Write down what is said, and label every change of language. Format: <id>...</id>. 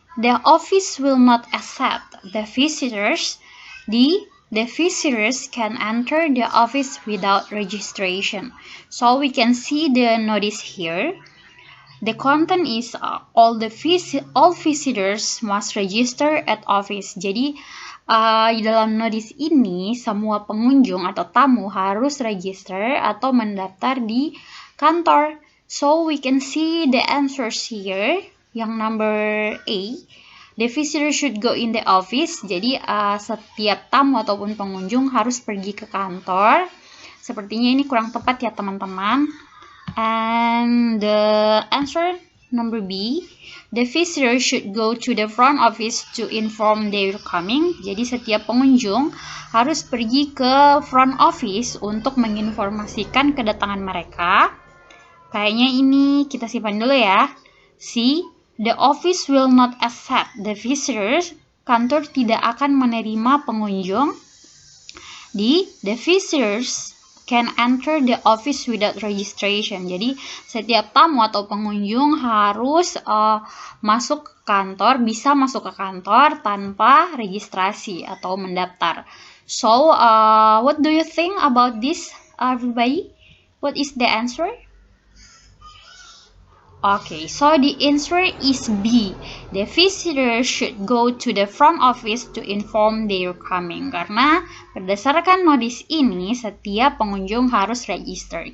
<en>The office will not accept the visitors. D. The visitors can enter the office without registration. So we can see the notice here. The content is all visitors must register at office.</en> <id>Jadi di dalam notice ini semua pengunjung atau tamu harus register atau mendaftar di kantor.</id> <en>So we can see the answers here. Yang number A. The visitor should go in the office.</en> <id>Jadi setiap tamu ataupun pengunjung harus pergi ke kantor. Sepertinya ini kurang tepat ya teman-teman.</id> <en>And the answer number B. The visitor should go to the front office to inform their coming.</en> <id>Jadi setiap pengunjung harus pergi ke front office untuk menginformasikan kedatangan mereka. Kayaknya ini kita simpan dulu ya.</id> <en>C. The office will not accept the visitors.</en> <id>Kantor tidak akan menerima pengunjung. D.</id> <en>The visitors can enter the office without registration.</en> <id>Jadi setiap tamu atau pengunjung harus masuk ke kantor, bisa masuk ke kantor tanpa registrasi atau mendaftar.</id> <en>So, what do you think about this, everybody? What is the answer? Okay, so the answer is B. The visitor should go to the front office to inform their coming.</en> <id>Karena berdasarkan notice ini, setiap pengunjung harus register.</id>